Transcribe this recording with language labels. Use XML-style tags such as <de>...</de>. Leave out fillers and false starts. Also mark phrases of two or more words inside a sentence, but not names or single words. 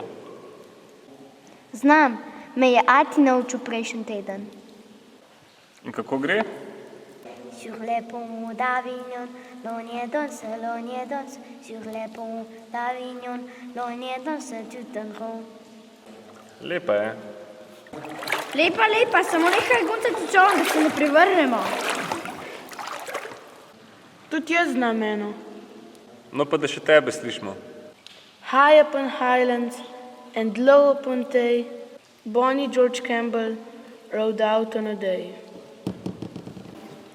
<sl>Znam, me je ati naučil prejšnji teden. In kako gre?</sl> <fr>Sur les ponts d'Avignon, l'on y danse, sur les ponts d'Avignon, l'on y danse tout en rond.</fr> <sl>Lepa je. Lepa, samo nekaj guncati čoln, da se ne privrnemo. Tudi jaz znam eno. No pa da še tebe slišimo.</sl> <en>High upon highlands and low upon Tay, Bonnie George Campbell rode out on a day.</en>